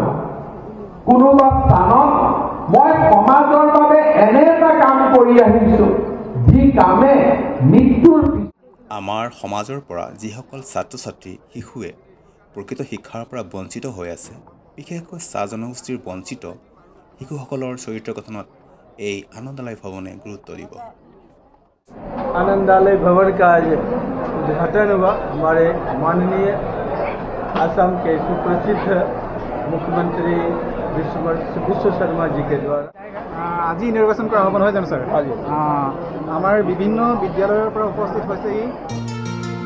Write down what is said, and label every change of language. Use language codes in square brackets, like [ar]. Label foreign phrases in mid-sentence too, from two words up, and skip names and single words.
[as] কোনোবা স্থানত মই সমাজৰ বাবে এনে এটা কাম কৰি আহিছোঁ যি কামে মৃত্যুৰ আমাৰ সমাজৰ পৰা যিসকল ছাত্ৰ ছাত্ৰী শিশুৱে প্ৰকৃত শিক্ষাৰ পৰা বঞ্চিত হৈ আছে, বিশেষকৈ চাহ জনগোষ্ঠীৰ বঞ্চিত শিশুসকলৰ চৰিত্ৰ গঠনত এই আনন্দালয় ভৱনে গুৰুত্ব দিব। [hi] आनंदालय भवन का आज उद्घाटन हुआ हमारे माननीय असम के सुप्रसिद्ध मुख्यमंत्री विश्व शर्मा जी के द्वारा [as] আজি ইনগ্ৰেশ্যন কৰা হ'ব নহয় জানো ছাৰ? আজি আমাৰ বিভিন্ন বিদ্যালয়ৰ পৰা উপস্থিত হৈছেহি।